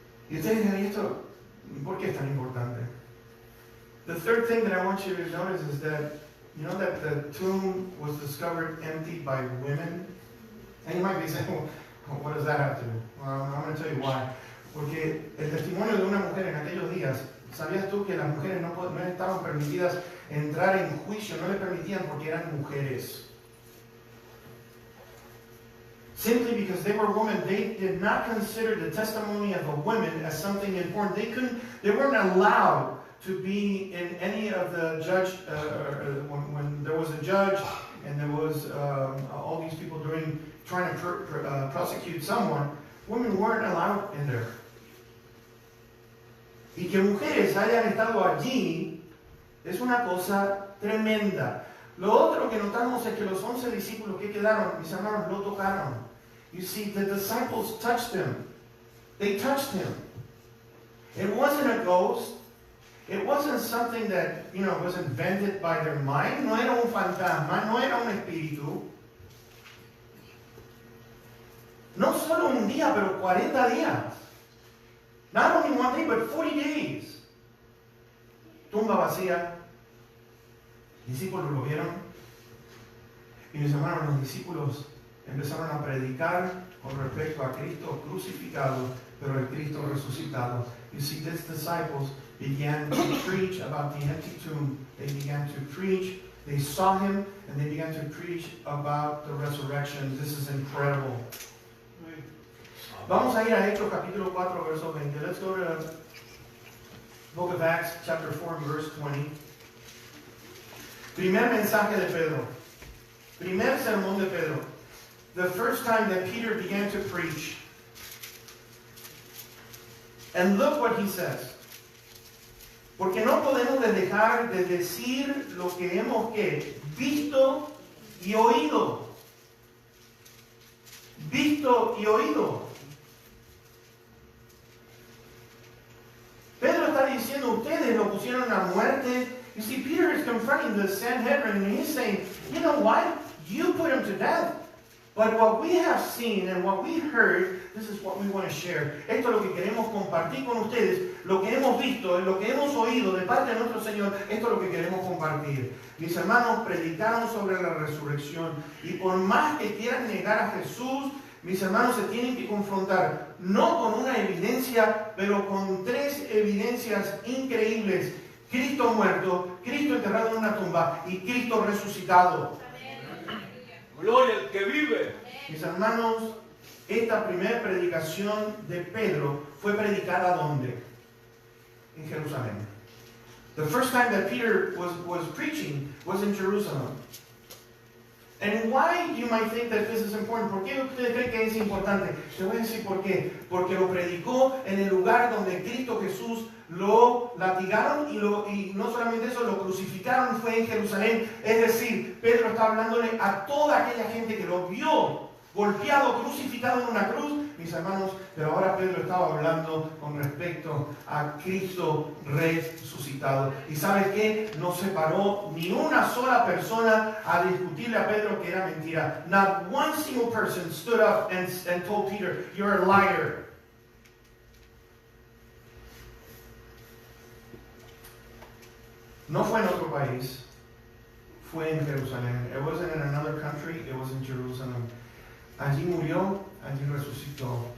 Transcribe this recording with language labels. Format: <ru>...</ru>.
<es>Y ustedes dirán, ¿esto por qué es tan importante?</es> <en>The third thing that I want you to notice is that, you know that the tomb was discovered empty by women? And you might be saying, well, what does that have to do? Well, I'm going to tell you why.</en> <es>Porque el testimonio de una mujer en aquellos días, ¿sabías tú que las mujeres no estaban permitidas entrar en juicio? No le permitían porque eran mujeres.</es> <en>Simply because they were women, they did not consider the testimony of a woman as something important. They weren't allowed to be in any of the judge, when there was a judge and there was all these people trying to prosecute someone, women weren't allowed in there.</en> <es>Y que mujeres hayan estado allí es una cosa tremenda. Lo otro que notamos es que los 11 discípulos que quedaron, mis hermanos, lo tocaron.</es> <en>You see, the disciples touched him. They touched him. It wasn't a ghost. It wasn't something that, was invented by their mind.</en> <es>No era un fantasma, no era un espíritu. No solo un día, pero 40 días.</es> <en>Not only one day, but 40 days.</en> <es>Tumba vacía. Discípulos lo vieron. Y mis hermanos, los discípulos empezaron a predicar con respecto a Cristo crucificado, pero el Cristo resucitado.</es> <en>You see, these disciples began to preach about the empty tomb. They began to preach. They saw him, and they began to preach about the resurrection. This is incredible.</en> <es>Vamos a ir a Hechos capítulo 4, verso 20.</es> <en>Let's go to the book of Acts, chapter 4, verse 20.</en> <es>Primer mensaje de Pedro. Primer sermón de Pedro.</es> <en>The first time that Peter began to preach. And look what he says.</en> <es>Porque no podemos dejar de decir lo que hemos visto y oído. Visto y oído. Pedro está diciendo, ustedes lo pusieron a muerte.</es> <en>You see, Peter is confronting the Sanhedrin and he's saying, you know what? You put him to death. But what we have seen and what we heard, this is what we want to share.</en> <es>Esto es lo que queremos compartir con ustedes. Lo que hemos visto, lo que hemos oído de parte de nuestro Señor, esto es lo que queremos compartir. Mis hermanos predicaron sobre la resurrección. Y por más que quieran negar a Jesús, mis hermanos se tienen que confrontar, no con una evidencia, pero con tres evidencias increíbles. Cristo muerto, Cristo enterrado en una tumba y Cristo resucitado. Gloria al que vive. Mis hermanos, esta primera predicación de Pedro fue predicada ¿dónde? En Jerusalén.</es> <en>The first time that Peter was preaching was in Jerusalem. And why you might think that this is important?</en> <es>¿Por qué ustedes creen que es importante? Te voy a decir por qué. Porque lo predicó en el lugar donde Cristo Jesús lo latigaron y no solamente eso, lo crucificaron, fue en Jerusalén. Es decir, Pedro está hablándole a toda aquella gente que lo vio golpeado, crucificado en una cruz, mis hermanos, pero ahora Pedro estaba hablando con respecto a Cristo resucitado. ¿Y sabes qué? No se paró ni una sola persona a discutirle a Pedro que era mentira.</es> <en>Not one single person stood up and told Peter, you're a liar.</en> <es>No fue en otro país, fue en Jerusalén.</es> <en>It wasn't in another country, it was in Jerusalem.</en> <es>Allí murió, allí resucitó.</es>